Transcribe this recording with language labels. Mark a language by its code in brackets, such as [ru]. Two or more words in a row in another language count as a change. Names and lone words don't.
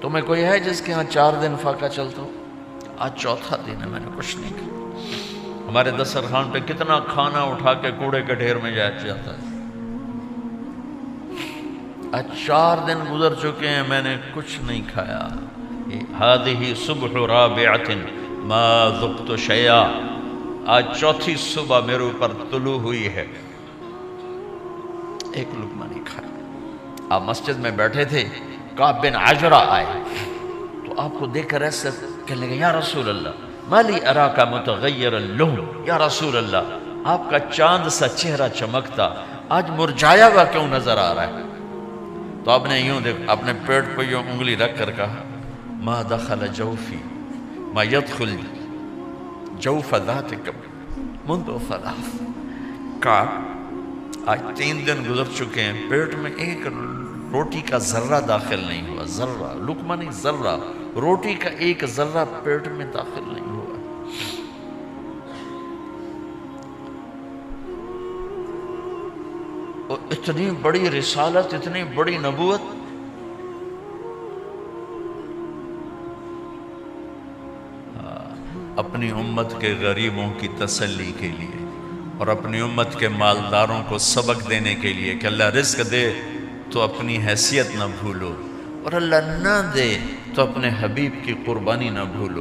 [ur] تمہیں کوئی ہے جس کے ہاں 4 دن فاقہ چلتا ہو؟ آج 4تھا دن ہے میں نے کچھ نہیں کھایا۔ ہمارے دسترخوان پہ کتنا کھانا اٹھا کے کوڑے کے ڈھیر میں جاتا ہے، آج 4 دن گزر چکے ہیں میں نے کچھ نہیں کھایا۔ [ar] هذه صبح رابعة ما ذقت شيئا, [ur] آج چوتھی صبح میرے اوپر طلوع ہوئی ہے، ایک لقمہ نہیں کھایا. آپ مسجد میں بیٹھے تھے، کعب بن عجرہ آئے تو آپ کو دیکھ کر ایسے کہنے لگے, [ar] يا رسول الله مالي أراك متغير اللحم, [ur] یا رسول اللہ آپ کا چاند سا چہرہ چمکتا آج مرجھایا ہوا کیوں نظر آ رہا ہے? تو آپ نے یوں دیکھ اپنے پیٹ پر یوں انگلی رکھ کر کہا, [ar] ما دخل جوفي ما يدخل جوف ذاتك منذ ثلاث. [ur] کہ آج 3 دن گزر چکے ہیں، پیٹ میں ایک روٹی کا ذرہ داخل نہیں ہوا، ذرہ، لقمہ نہیں ذرہ، روٹی کا ایک ذرہ پیٹ میں داخل نہیں ہوا. اور اتنی بڑی رسالت، اتنی بڑی نبوت، اپنی امت کے غریبوں کی تسلی کے لیے اور اپنی امت کے مالداروں کو سبق دینے کے لیے کہ اللہ رزق دے تو اپنی حیثیت نہ بھولو، اور اللہ نہ دے تو اپنے حبیب کی قربانی نہ بھولو.